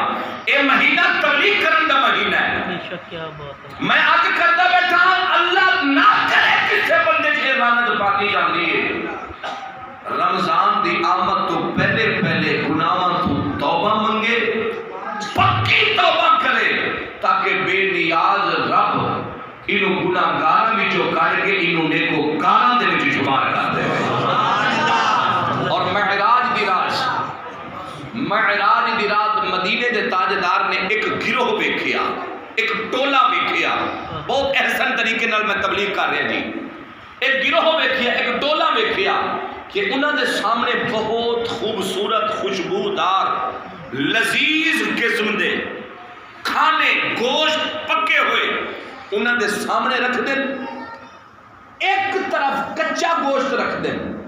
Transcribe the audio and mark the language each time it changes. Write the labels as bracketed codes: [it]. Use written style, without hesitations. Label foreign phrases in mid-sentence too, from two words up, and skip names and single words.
[pa] یہ مہینہ تبلیغ کرن دا مہینہ ہے۔ میں آج کرتا بیٹھا اللہ نہ کرے کسے بندے کی لعنت پاتی جاندی ہے۔ رمضان دی آمد تو پہلے گناہاں تو توبہ منگے، پکی توبہ کرے تاکہ بے نیاز رب انہوں گناہگاراں وچوں کڈ کے انہوں نیکوکاراں دے وچ شمار کر دے۔ اور معراج دی رات مدینے دے تاجدار نے ایک گروہ ویکھیا، ایک ٹولا ویکھیا، بہت احسن طریقے نال میں تبلیغ کر رہا جی۔ ایک گروہ ویکھیا، ایک ٹولا ویکھیا کہ انہاں دے سامنے بہت خوبصورت خوشبودار لذیذ قسم دے کھانے گوشت پکے ہوئے انہاں دے سامنے رکھ دیں، ایک طرف کچا گوشت رکھ دیں۔